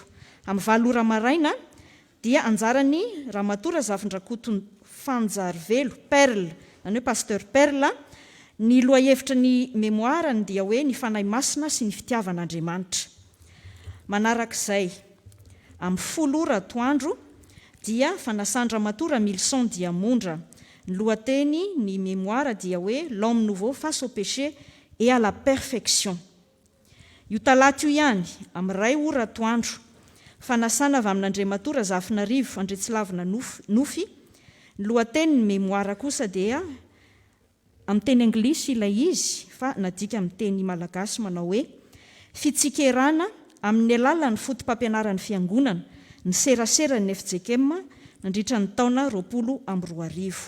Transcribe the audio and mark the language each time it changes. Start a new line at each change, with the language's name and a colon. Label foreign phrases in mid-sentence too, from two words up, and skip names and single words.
Malagasy: Amin'ny 7 ora maraina dia anjarany Ramatora Zafindrakoto Fanjarivelo Perle,any hoe pasteur Perle, ny lohahevitra ny mémoire dia hoe ny fanahy masina sy ny fitiavan'Andriamanitra. Manarak'izay, amin'ny 10 ora atoandro dia fanasandra-matora Milson Diamondra. Ny lohateny ny mémoire dia hoe
French: l'homme nouveau face au péché et à la perfection.
Malagasy: Io talato io ihany amin'ny 2 ora atoandro fanasana avy amin'Andriamatora Zafinarivo Andretsilavina Nofy. Ny lohateny ny mémoire kosa dia amin'ny teny anglisy ilay izy fa nadika amin'ny teny malagasy manao hoe fitsikerana amin'ny alalan'ny fotom-pampianaran'ny fiangonana ny serasera ny FJKM nandritra ny taona 2022.